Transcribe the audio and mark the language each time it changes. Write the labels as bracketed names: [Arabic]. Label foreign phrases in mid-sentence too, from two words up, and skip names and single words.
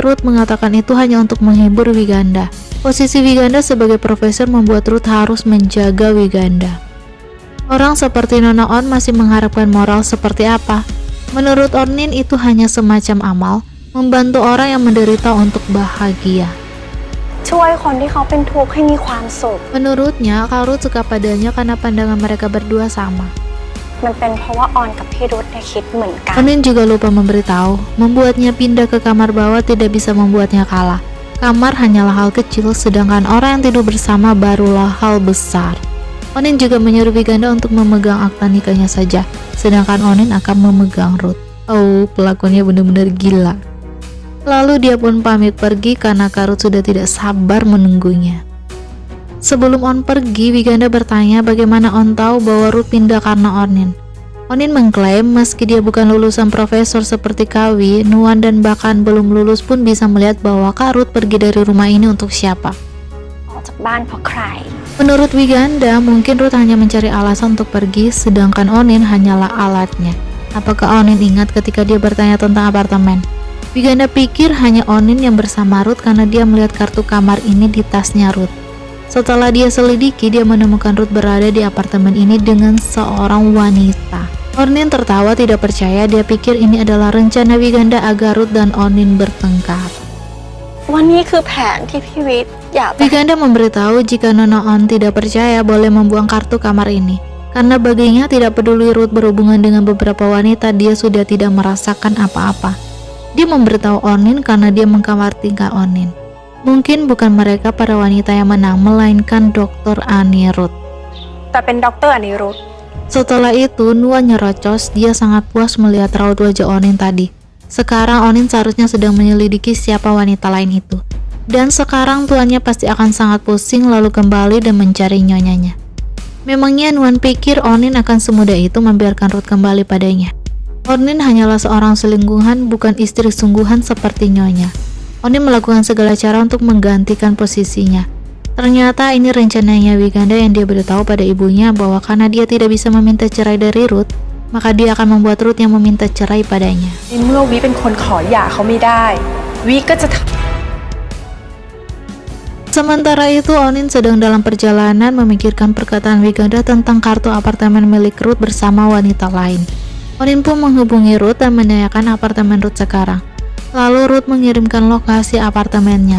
[Indonesian] Ruth mengatakan itu hanya untuk menghibur Wiganda. Posisi Wiganda sebagai profesor membuat Ruth harus menjaga Wiganda. Orang seperti Nona On masih mengharapkan moral seperti apa? Menurut Ornin itu hanya semacam amal, membantu orang yang menderita untuk bahagia. [Thai] ช่วยคนที่เขาเป็นทุกข์ให้มีความสุข [Indonesian] Menurutnya, Kak Ruth suka padanya karena pandangan mereka berdua sama. [Thai] มันเป็นเพราะว่าออนกับพี่รุธเนี่ยคิดเหมือนกัน [Indonesian] Ornin juga lupa memberitahu, membuatnya pindah ke kamar bawah tidak bisa membuatnya kalah. Kamar hanyalah hal kecil, sedangkan orang yang tidur bersama barulah hal besar. Ornin juga menyuruh Wiganda untuk memegang akta nikahnya saja, sedangkan Ornin akan memegang Ruth. Oh, pelakuannya benar-benar gila. Lalu dia pun pamit pergi karena Kak Ruth sudah tidak sabar menunggunya. Sebelum On pergi, Wiganda bertanya bagaimana On tahu bahwa Ruth pindah karena Ornin. Onin mengklaim meski dia bukan lulusan profesor seperti Kawi, Nuan dan bahkan belum lulus pun bisa melihat bahwa Kak Ruth pergi dari rumah ini untuk siapa. [Thai] ออกจากบ้านเพราะใคร [Indonesian] Menurut Wiganda, mungkin Ruth hanya mencari alasan untuk pergi, sedangkan Onin hanyalah alatnya. Apakah Onin ingat ketika dia bertanya tentang apartemen? Wiganda pikir hanya Onin yang bersama Ruth karena dia melihat kartu kamar ini di tasnya Ruth. Setelah dia selidiki, dia menemukan Ruth berada di apartemen ini dengan seorang wanita. Onin tertawa tidak percaya, dia pikir ini adalah rencana Wiganda agar Ruth dan Onin bertengkar. [Thai] วันนี้คือแผนที่พี่วิทย์อยากจะ [Indonesian] Wiganda memberitahu jika Nona On tidak percaya boleh membuang kartu kamar ini. Karena baginya tidak peduli Ruth berhubungan dengan beberapa wanita, dia sudah tidak merasakan apa-apa. Dia memberitahu Onin karena dia mengkhawatirkan Onin. Mungkin bukan mereka para wanita yang menang, melainkan Dr. Anirudh. [Thai] แต่เป็นด็อกเตอร์อนิรุทธ [Indonesian] Setelah itu, Nuan nyerocos, dia sangat puas melihat raut wajah Onin tadi. Sekarang Onin seharusnya sedang menyelidiki siapa wanita lain itu. Dan sekarang tuannya pasti akan sangat pusing lalu kembali dan mencari nyonyanya. Memangnya Nuan pikir Onin akan semudah itu membiarkan Ruth kembali padanya. Onin hanyalah seorang selingkuhan, bukan istri sungguhan seperti nyonya. Onin melakukan segala cara untuk menggantikan posisinya. Ternyata ini rencananya Wiganda yang dia beritahu pada ibunya bahwa karena dia tidak bisa meminta cerai dari Ruth, maka dia akan membuat Ruth yang meminta cerai padanya. [Thai] ในเมื่อวิเป็นคนขอหย่าเขาไม่ได้วิก็จะ [Indonesian] Sementara itu, Onin sedang dalam perjalanan memikirkan perkataan Wiganda tentang kartu apartemen milik Ruth bersama wanita lain. Onin pun menghubungi Ruth dan menanyakan apartemen Ruth sekarang. Lalu Ruth mengirimkan lokasi apartemennya.